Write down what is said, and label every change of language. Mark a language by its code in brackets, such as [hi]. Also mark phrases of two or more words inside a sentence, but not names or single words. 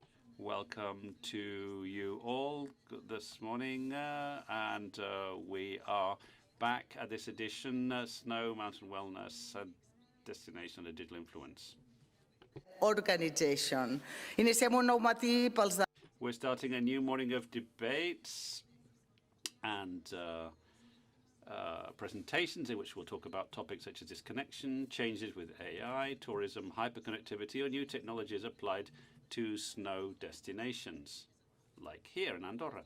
[en] Welcome to you all this morning, and we are back at this edition, Snow Mountain Wellness Destination and Digital Influence. Organization. [ca] Iniciem un nou matí pels de... [en] We're starting a new morning of debates and presentations in which we'll talk about topics such as disconnection, changes with AI, tourism, hyperconnectivity, or new technologies applied to snow destinations, like here in Andorra.